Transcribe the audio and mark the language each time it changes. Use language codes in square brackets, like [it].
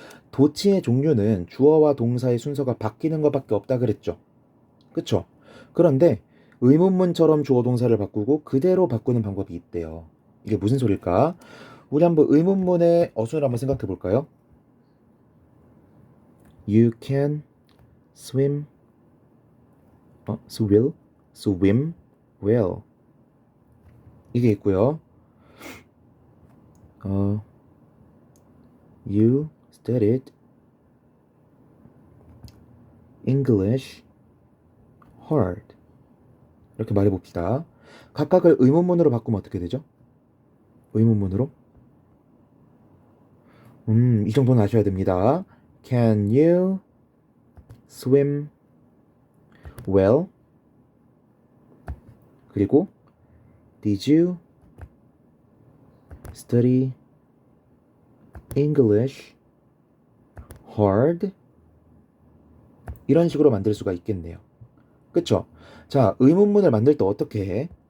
[ko] 도치의 종류는 주어와 동사의 순서가 바뀌는 것밖에 없다 그랬죠. 그쵸? 그런데 의문문처럼 주어 동사를 바꾸고 그대로 바꾸는 방법이 있대요. 이게 무슨 소릴까? 우리 한번 의문문의 어순을 한번 생각해 볼까요? [en] You can swim, swim well. [ko] 이게 있고요. [en] You studied English hard. [ko] 이렇게 말해봅시다. 각각을 의문문으로 바꾸면 어떻게 되죠? 의문문으로? 이 정도는 아셔야 됩니다. [en] Can you swim well? [ko] 그리고 [en] Did you study English hard? [ko] 이런 식으로 만들 수가 있겠네요. 그쵸? 자, 의문문을 만들 때 어떻게 해?